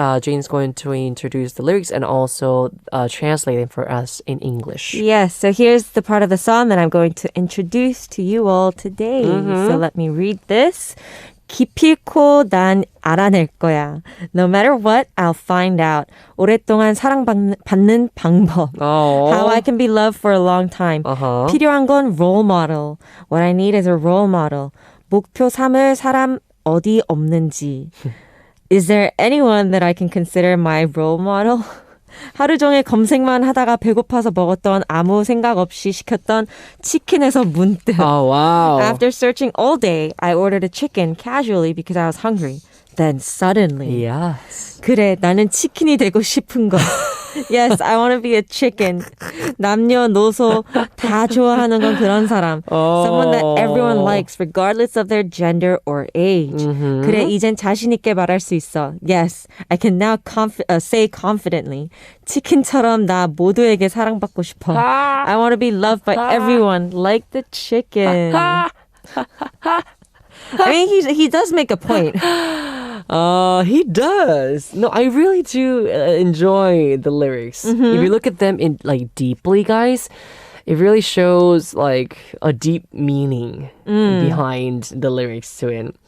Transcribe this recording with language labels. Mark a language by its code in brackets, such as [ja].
[en] Jane's going to introduce the lyrics and also translate them for us in English. Yes, so here's the part of the song that I'm going to introduce to you all today. So let me read this. [ko] 기필코 난 알아낼 거야. [en] No matter what, I'll find out. [ko] 오랫동안 사랑받는 방법. [en] How I can be loved for a long time. 필요한 건 role model. What I need is a role model. [ko] 목표 삼을 사람 어디 없는지. [en] Is there anyone that I can consider my role model? [ko] 하루 종일 검색만 하다가 배고파서 먹었던 아무 생각 없이 시켰던 치킨에서 문득. [en] Oh, wow. After searching all day, I ordered a chicken casually because I was hungry. Then suddenly. Yes. [ko] 그래, 나는 치킨이 되고 싶은 거. [en] Yes, I want to be a chicken. [ko] 남녀노소 다 좋아하는 건 그런 사람. [en] Someone that everyone likes regardless of their gender or age. [ko] 그래, 이젠 자신 있게 말할 수 있어. [en] Yes, I can now say confidently. [ko] 치킨처럼 나 모두에게 사랑받고 싶어. [en] I want to be loved by everyone like the chicken. I mean, he does make a point. He does. No, I really do enjoy the lyrics. If you look at them in like deeply, guys, it really shows like a deep meaning behind the lyrics to it.